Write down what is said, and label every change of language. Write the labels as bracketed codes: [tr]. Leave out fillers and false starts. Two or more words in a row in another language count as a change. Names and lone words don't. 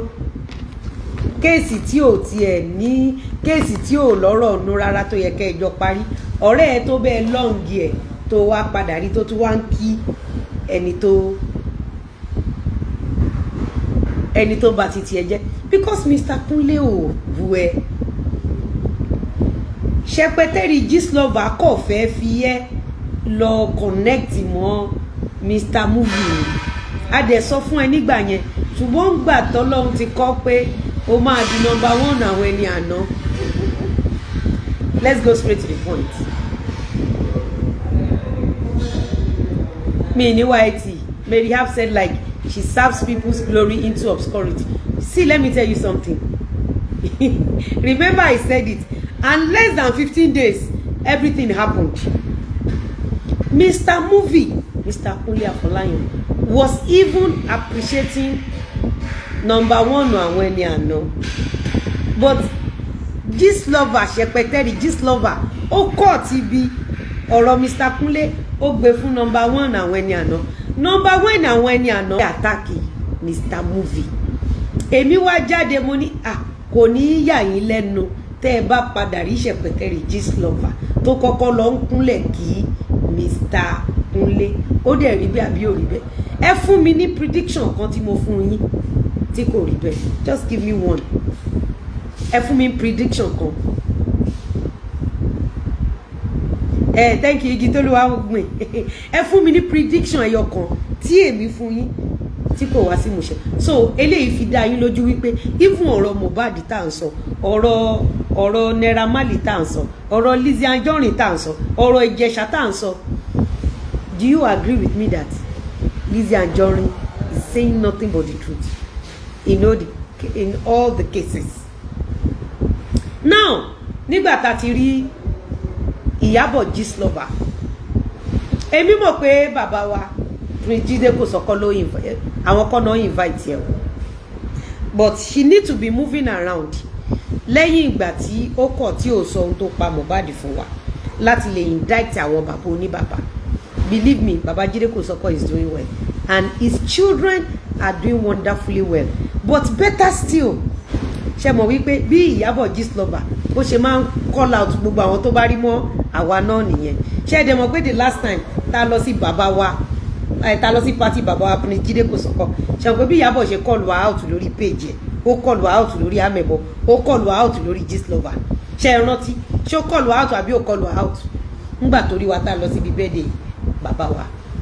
[yo] Kéèsì tí ò tiẹ̀ ní kéèsì tí ò lọ́rọ̀ nú rárá tó yẹ kẹ́ ẹ jọ parí. Ọ̀rẹ́ ẹ tó bẹ́ẹ̀ lọ́ǹgì ẹ̀ tó wá padà rí tó tún wá ń kí ẹni tó bá ti tiẹ̀ jẹ́. Because Mr. Kunle ò bu ẹ. Ṣẹpẹtẹ́rì gist lover kò fẹ́ fi ẹ́ lọ connect mọ́ Mr. Movie. A dẹ̀ sọ fún ẹ nígbà yẹn. Ṣùgbọ́n gbà tọ́lọ́run ti kọ́ pé ó máa di number 1 àwọn ẹni àná. [en] Let's go straight to the point. Me ní YT, Mary have said like she serves people's glory into obscurity. See, let me tell you something. Remember I said it. And less than 15 days, everything happened. Mr. Movie, Mr. Kunle Afolayan, was even appreciating number 1 àwọn ẹni àná. But gist lover, Ṣẹpẹtẹ́rì gist lover, [yo] ó kọ́ ti bí ọ̀rọ̀ Mr. Kunle, ó gbé fún number 1 àwọn ẹni àná. [en] Number 1 àwọn ẹni àná attack Mr. Movie. [yo] Èmi wá jáde mo ní kò ní yà yín lẹ́nu tẹ́ ẹ bá padà rí Ṣẹpẹtẹ́rì gist lover tó kọ́kọ́ lọ ń kúnlẹ̀ kí Mr. Kunle. Ó dẹ̀ rí bẹ́ẹ̀ àbí ò rí bẹ́ẹ̀? Ẹ fún mi ní prediction kan tí mo fún yín tí kò rí bẹ́ẹ̀. [en] Just give me one. [yo] Ẹ fún mi prediction kan. [en] Thank you [yo] igi tó ló wá gbìn. Ẹ fún mi ní prediction ẹyọ kan tí èmi fún yín tí kò wá sí ìmúṣẹ. So eléyìí fi dá yín lójú wípé even ọ̀rọ̀ Mohbad tá ń sọ, ọ̀rọ̀ Naira Marley tá ń sọ, ọ̀rọ̀ Lizzy Anjorin tá ń sọ, ọ̀rọ̀ Ìjẹ̀ṣà tá ń sọ. [en] Do you agree with me that Lizzy Anjorin is saying nothing but the truth in all the cases? Now, [yo] nígbà tá ti rí Ìyábọ̀ gist lover, èmi mọ̀ pé bàbá wa Prince Jide Kòsọ́kọ́ ló invite àwọn kan náà invite ẹ o, [en] but she need to be moving around [yo] lẹ́yìn ìgbà tí ó kọ̀ tí ò sọ ohun tó pa Mohbad fún wa láti lè indict àwọn bàbá oníbàbá. [en] Believe me, Baba Jide Kòsọ́kọ́ is doing well and his children are doing wonderfully well, but better still, [yo] ṣe mọ̀ wípé bí Ìyábọ̀ gist lover bó ṣe máa ń call out gbogbo àwọn tó bá rí mọ́ àwa náà nìyẹn. Ṣé ẹ dẹ̀ mọ̀ pé [en] the last time [yo] tá lọ sí bàbá wa tá lọ sí party bàbá wa Prince Jide Kòsọ́kọ́, ṣe mọ̀ pé bí Ìyábọ̀ ṣe call wa out lórí page ẹ̀, ó call wa out lórí Amebo, ó call wa out lórí gist lover. Ṣé ẹ rántí? Ṣé ó call wa out àbí ó call wa out? ńgbà tó rí wa tá lọ síbi birthday bàbá wa